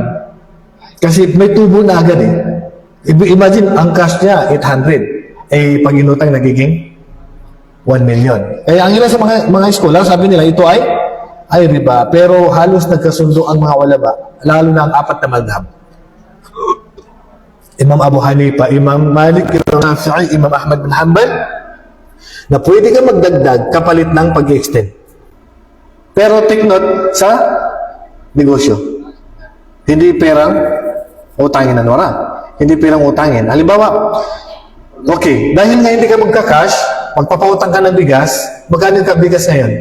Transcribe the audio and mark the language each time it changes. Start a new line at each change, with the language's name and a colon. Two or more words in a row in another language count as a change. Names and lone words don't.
Filipino: Kasi may tubo na agad eh. Imagine, ang cash niya, 800. Eh, pag inutang, nagiging 1 million. Eh, ang ilan sa mga eskwela, sabi nila, ito ay riba. Pero halos nagkasundo ang mga ulama, lalo na ang apat na madhab. Imam Abu Hanifa, Imam Malik, Imam Shafi'i, Imam Ahmad bin Hanbal, na pwede ka magdagdag kapalit ng pag-extend. Pero
English: take note
Filipino: sa negosyo. Hindi perang utangin na wala. Hindi perang utangin. Halimbawa, okay, dahil nga hindi ka magka-cash, magpapautang ka ng bigas, magkano ka bigas ngayon?